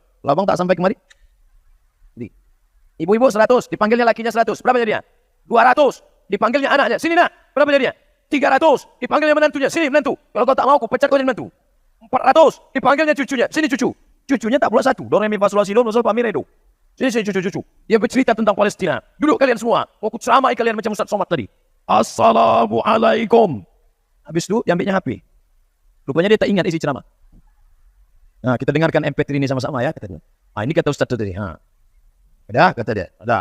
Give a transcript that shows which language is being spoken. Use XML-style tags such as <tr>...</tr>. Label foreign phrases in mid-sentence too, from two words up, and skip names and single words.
<ms>Kalau bang tak sampai kemari. Ibu-ibu 100, dipanggilnya lakinya 100. Berapa jadinya? 200. Dipanggilnya anaknya. Sini nak. Berapa jadinya? 300. Dipanggilnya menantunya. Sini menantu. Kalau kau tak mau, aku pecat kau jadi menantu. 400. Dipanggilnya cucunya. Sini cucu. Cucunya tak pula satu. Do, re, mi, fa, sol, la, si, do, sol, fa, mi, re, do. Sini cucu-cucu. Dia bercerita tentang Palestina. Duduk kalian semua. Aku ceramai kalian macam Ustaz Somad tadi. Assalamualaikum. Habis itu, dia ambilnya HP. Rupanya dia tak ingat isi ceramah. Nah, kita dengarkan MP3 ini sama-sama ya. Kata dia. Ini kata Ustaz tadi. Ada, kata dia. Ada.</ms>